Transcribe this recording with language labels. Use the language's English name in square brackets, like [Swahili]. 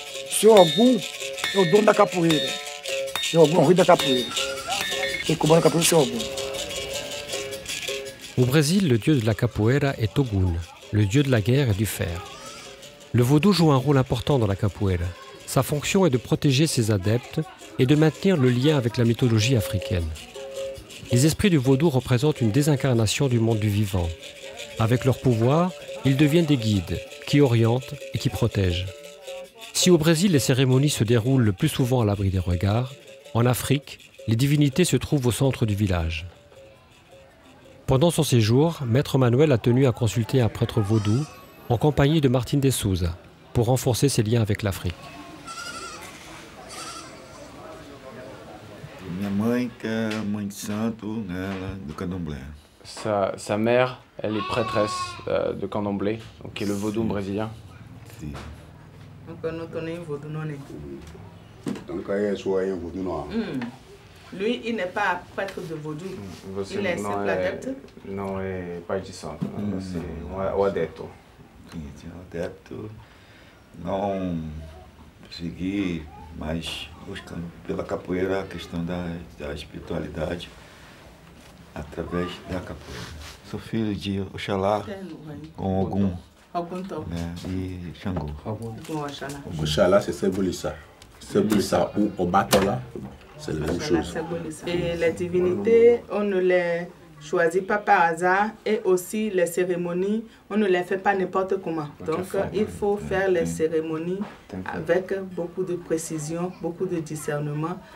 [Portuguese] Seu Ogum é o dono da capoeira. Seu Ogum é o rei da capoeira. Quem comanda a capoeira é o seu Ogum. [French] Au Brésil, le dieu de la capoeira est Ogun, le dieu de la guerre et du fer. Le vaudou joue un rôle important dans la capoeira. Sa fonction est de protéger ses adeptes et de maintenir le lien avec la mythologie africaine. Les esprits du vaudou représentent une désincarnation du monde du vivant. Avec leur pouvoir, ils deviennent des guides qui orientent et qui protègent. Si au Brésil, les cérémonies se déroulent le plus souvent à l'abri des regards, en Afrique, les divinités se trouvent au centre du village. Pendant son séjour, Maître Manuel a tenu à consulter un prêtre vaudou en compagnie de Martin de Souza pour renforcer ses liens avec l'Afrique. [Portuguese] Minha mãe, que é mãe de santo, ela do candomblé. [French] Sa mère, elle est prêtresse de candomblé, donc qui est le vaudou brésilien. [Portuguese] Sim. [French] Donc, nous tenons vaudou non. Donc, il y a un vaudou noir. Lui, il n'est pas prêtre de vaudou. Il est simple adepte. [Portuguese] Não é pai de santo, assim, o adepto. Sim, o adepto. Não segui, mas buscando pela capoeira a questão da espiritualidade através da capoeira. Sou filho de Oxalá com Ogum. E Xangô. [French] Oxalá, c'est Sebolissa. Sebolissa ou Obatola, c'est la même chose. Et les divinités, on ne les choisit pas par hasard, et aussi les cérémonies, on ne les fait pas n'importe comment. Donc il faut faire les cérémonies avec beaucoup de précision, beaucoup de discernement.